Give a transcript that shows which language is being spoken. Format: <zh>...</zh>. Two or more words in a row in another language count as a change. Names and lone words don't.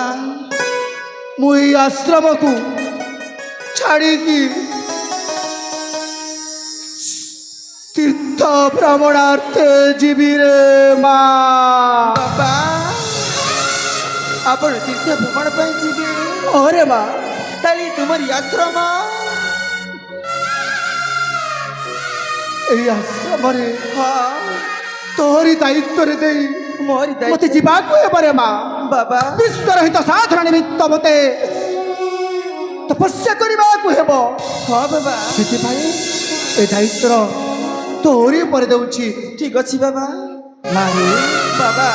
<or>ମୁଁ ଏଇ ଆଶ୍ରମକୁ ଛାଡ଼ିକି ତୀର୍ଥ ଭ୍ରମଣାର୍ଥେ ଯିବି ରେ ମା ବାବା ଆପଣ ତୀର୍ଥ ଭ୍ରମଣ ପାଇଁ ଯିବେ ହଁ ରେ ମା ତାହେଲେ ତୁମରି ଆଶ୍ରମ ଏଇ ଆଶ୍ରମରେ ହଁ ତୋହରି ଦାୟିତ୍ୱରେ ଦେଇ ମୋରି মতে ଦାୟିତ୍ୱ ଯିବାକୁ ହେବରେ ମା ବାବା ବିଶ୍ୱର ହିତ ସାଧନ ନିମିତ୍ତ ମତେ ତପସ୍ୟା କରିବାକୁ ହେବ ହଁ ବାବା ସେଥିପାଇଁ ଏ ଦାୟିତ୍ୱର ତୋରି ଉପରେ ଦେଉଛି ଠିକ ଅଛି ବାବା ନାରୀ ବାବା</or>